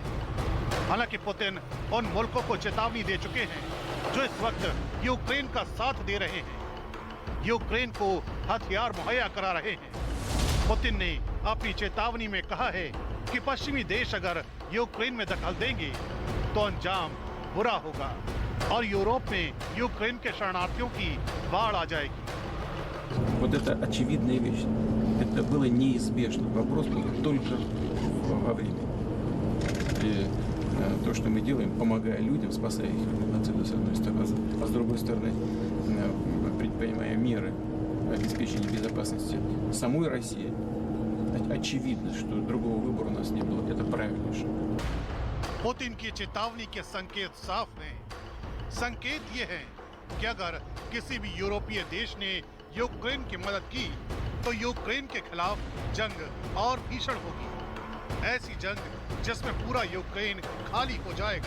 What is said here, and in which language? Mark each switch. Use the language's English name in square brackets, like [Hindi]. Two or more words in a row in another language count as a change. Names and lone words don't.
[Hindi] हालांकि पुतिन उन मुल्कों को चेतावनी दे चुके हैं जो इस वक्त यूक्रेन का साथ दे रहे हैं, यूक्रेन को हथियार मुहैया करा रहे हैं। पुतिन ने अपनी चेतावनी में कहा है कि पश्चिमी देश अगर यूक्रेन में दखल देंगे तो अंजाम बुरा होगा और यूरोप में यूक्रेन के शरणार्थियों की बाढ़ आ जाएगी। [Russian] Вот это очевидная вещь. Это было неизбежно. Вопрос был только во времени. И то, что мы делаем, помогая людям, спасая их от геноцида, с одной стороны, а с другой стороны, предпринимая меры обеспечения безопасности самой России, очевидно, что другого выбора у нас не было. Это правильный шаг. [Hindi] पुतिन की चेतावनी के संकेत साफ हैं। संकेत ये है कि अगर किसी भी यूरोपीय देश ने यूक्रेन की मदद की तो यूक्रेन के खिलाफ जंग और भीषण होगी। ऐसी जंग जिसमें पूरा यूक्रेन खाली हो जाएगा।